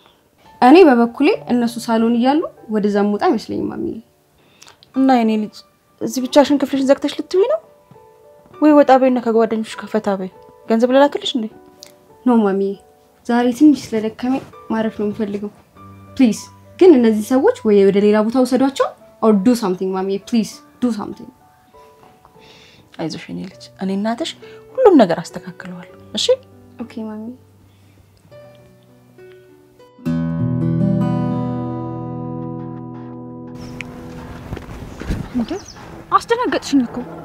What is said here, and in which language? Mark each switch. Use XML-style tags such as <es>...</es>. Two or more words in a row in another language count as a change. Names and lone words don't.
<am>እኔ በበኩሌ እነሱ ሳሎን እያሉ ወደዛ ሙጣ አይመስለኝም ማሚ። እና የኔ ልጅ እዚህ ብቻሽን ክፍልሽን ዘግተሽ ልትውይ ነው ወይ? ወጣ በይና ከጓደኞችሽ ከፈታ በይ። ገንዘብ ልላክልሽ እንዴ? ኖ ማሚ፣ ዛሬ ትንሽ ስለደከመኝ ማረፍ ነው የምፈልገው። ፕሊዝ ግን እነዚህ ሰዎች ወይ ወደ ሌላ ቦታ ወሰዷቸው</am> <en>or do something</en> <am>ማሚ ፕሊዝ</am> <en>do something።</en> <am>አይዞሽ የኔ ልጅ፣ እኔ እናትሽ ሁሉም ነገር አስተካክለዋለሁ። እሺ ኦኬ ማሚ። እንዴ አስደነገጥሽኝ እኮ።</am>